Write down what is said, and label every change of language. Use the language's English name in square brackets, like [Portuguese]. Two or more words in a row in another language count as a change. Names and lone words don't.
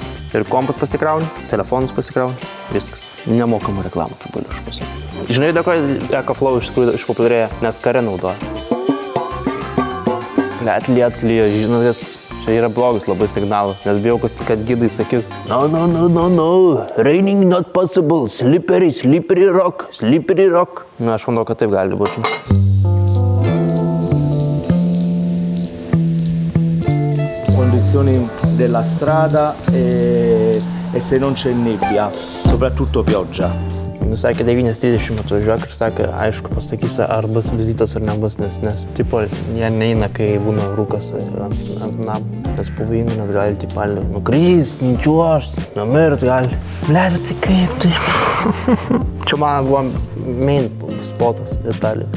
[Lithuanian] Ir kompas pasikrauni, telefonus pasikrauni, viskas. Nemokamą reklamą, kaip galiu aš pasakyti. Žinai, dėkoju, EcoFlow iš tikrųjų išpopuliarėjo, nes kare naudoja. Net lietus lyja, žinotės, čia yra blogas labai signalas, nes bijau, kad gidai sakys [English] No, raining not possible, slippery rock. [Lithuanian] Na, aš manau, kad taip gali būti. [Italian] Condizioni della strada e se non c'è nebbia, soprattutto pioggia. [Lithuanian] Sakė 9:30 atvažiuok ir sakė, aišku, pasakysiu, ar bus vizitas ar nebus, nes tipo, jie neina, kai būna rūkas ant namų. Tas pavojinga, net gali tipo nukrist, nučiuošt, numirt gali. Blet, tai kaip tai? Čia man buvo main spotas Italijoje.